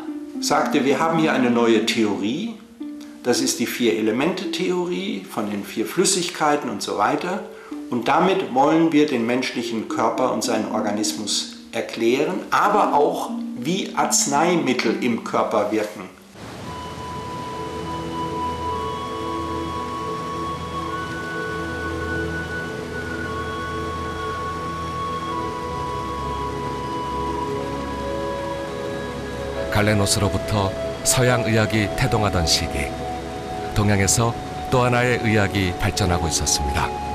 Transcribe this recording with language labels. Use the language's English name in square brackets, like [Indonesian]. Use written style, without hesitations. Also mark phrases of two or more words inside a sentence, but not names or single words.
[German] Sagte, wir haben hier eine neue Theorie, das ist die 4-Elemente-Theorie von den 4 Flüssigkeiten und so weiter. Und damit wollen wir den menschlichen Körper und seinen Organismus erklären, aber auch, wie Arzneimittel im Körper wirken. [Korean] 갈레노스로부터 서양 의학이 태동하던 시기, 동양에서 또 하나의 의학이 발전하고 있었습니다.